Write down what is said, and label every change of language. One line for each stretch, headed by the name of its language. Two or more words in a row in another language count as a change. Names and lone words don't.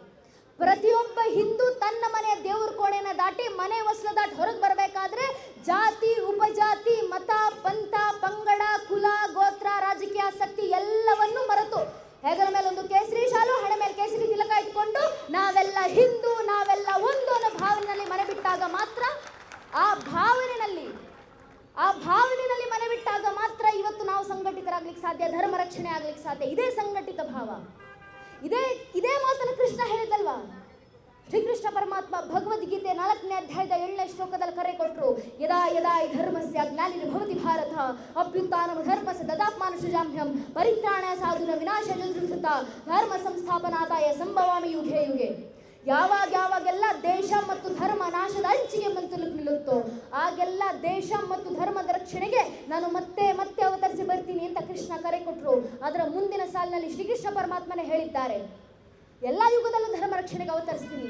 Kannada: ಪ್ರತಿಯೊಬ್ಬ ಹಿಂದೂ ತನ್ನ ಮನೆಯ ದೇವ್ರ ಕೋಣೆನ ದಾಟಿ ಮನೆ ಹೊಸ್ಲ ದಾಟಿ ಹೊರಗೆ ಬರಬೇಕಾದ್ರೆ ಜಾತಿ, ಉಪಜಾತಿ, ಮತ, ಪಂಥ, ಪಂಗಡ, ಕುಲ, ಗೋತ್ರ, ರಾಜಕೀಯ ಆಸಕ್ತಿ ಎಲ್ಲವನ್ನೂ ಮರೆತು ಹೆಗಲ ಮೇಲೆ ಒಂದು ಕೇಸರಿ ಶಾಲು, ಹಣೆ ಮೇಲೆ ಕೇಸರಿ ತಿಲಕ ಇಟ್ಕೊಂಡು ನಾವೆಲ್ಲ ಹಿಂದೂ, ನಾವೆಲ್ಲ ಒಂದು ಅನ್ನೋ ಭಾವನೆಯಲ್ಲಿ ಮನೆ ಬಿಟ್ಟಾಗ ಮಾತ್ರ, ಆ ಭಾವನೆಯಲ್ಲಿ ಮನೆ ಬಿಟ್ಟಾಗ ಮಾತ್ರ ಇವತ್ತು ನಾವು ಸಂಘಟಿತರಾಗ್ಲಿಕ್ಕೆ ಸಾಧ್ಯ, ಧರ್ಮ ರಕ್ಷಣೆ ಆಗ್ಲಿಕ್ಕೆ ಸಾಧ್ಯ. ಇದೇ ಸಂಘಟಿತ ಭಾವ. ಇದೇ ಮಾತನ್ನು ಕೃಷ್ಣ ಹೇಳಿದಲ್ವಾ? ಶ್ರೀಕೃಷ್ಣ ಪರಮಾತ್ಮ ಭಗವದ್ಗೀತೆ 4ನೇ ಅಧ್ಯಾಯದ 7ನೇ ಶ್ಲೋಕದಲ್ಲಿ ಕರೆ ಕೊಟ್ಟರು.
Sanskrit: ಯದಾ ಯದಾ ಹಿ ಧರ್ಮಸ್ಯ ಗ್ಲಾನಿರ್ಭವತಿ ಭಾರತ ಅಭ್ಯುತ್ಥಾನಂ ಧರ್ಮಸ್ಯ ದದಾತ್ಮಾನುಷಜಾಮ್ಯಹಂ ಪರಿತ್ರಾಣಾಯ ಸಾಧುನ ವಿನಾಶಾಯ ದುಷ್ಕೃತ ಧರ್ಮ ಸಂಸ್ಥಾಪನಾರ್ಥಾಯ ಸಂಭವಾಮಿ ಯುಗೆ ಯುಗೆ.
Kannada: ಯಾವಾಗೆಲ್ಲ ದೇಶ ಮತ್ತು ಧರ್ಮ ನಾಶದ ಅಂಚಿಗೆ ನಿಲ್ಲುತ್ತೋ ಆಗೆಲ್ಲ ದೇಶ ಮತ್ತು ಧರ್ಮದ ರಕ್ಷಣೆಗೆ ನಾನು ಮತ್ತೆ ಅವತರಿಸಿ ಬರ್ತೀನಿ ಅಂತ ಕೃಷ್ಣ ಕರೆ ಕೊಟ್ಟರು. ಅದರ ಮುಂದಿನ ಸಾಲಿನಲ್ಲಿ ಶ್ರೀಕೃಷ್ಣ ಪರಮಾತ್ಮನೇ ಹೇಳಿದ್ದಾರೆ, ಎಲ್ಲ ಯುಗದಲ್ಲೂ ಧರ್ಮ ರಕ್ಷಣೆಗೆ ಅವತರಿಸ್ತೀನಿ.